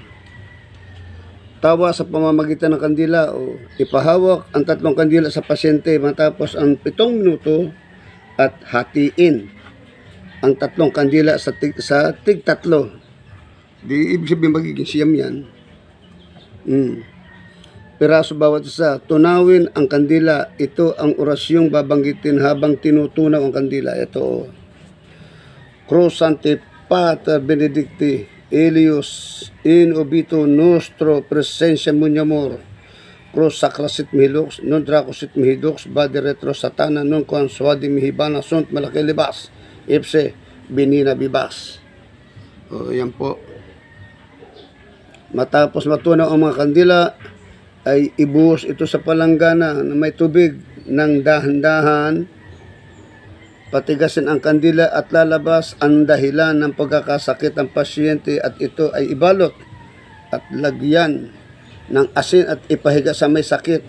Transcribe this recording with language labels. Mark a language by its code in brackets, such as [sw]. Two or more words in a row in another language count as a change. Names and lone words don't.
[tl] Tawa sa pamamagitan ng kandila o ipahawak ang 3 kandila sa pasyente matapos ang 7 minuto at hatiin ang 3 kandila sa tig 3. Di ibig sabihin magiging siyam yan. Piraso bawat isa. Tunawin ang kandila. Ito ang orasyong babanggitin habang tinutunaw ang kandila. Ito. [la] Crosante Pater Benedicti Elios in obito nostro presentia munyamor. Cross sacrasit mihilux non dracosit mihidux badi retro satana non consuadi mihibana sunt malaki libas. Ipse, binina bibas. [tl] O, yan po. Matapos matunaw ang mga kandila, ay ibuhos ito sa palanggana na may tubig ng dahan-dahan. Patigasin ang kandila at lalabas ang dahilan ng pagkakasakit ng pasyente at ito ay ibalot at lagyan ng asin at ipahiga sa may sakit.